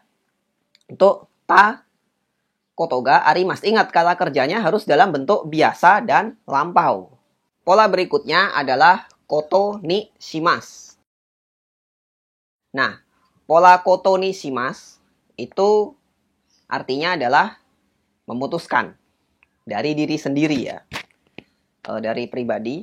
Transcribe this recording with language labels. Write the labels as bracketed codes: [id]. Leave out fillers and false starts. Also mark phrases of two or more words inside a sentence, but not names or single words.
[ja] Untuk たことがあります. [id] Ingat, kata kerjanya harus dalam bentuk biasa dan lampau. Pola berikutnya adalah [ja] ことにします. [id] Nah, pola [ja] ことにします [id] itu artinya adalah memutuskan dari diri sendiri ya, dari pribadi.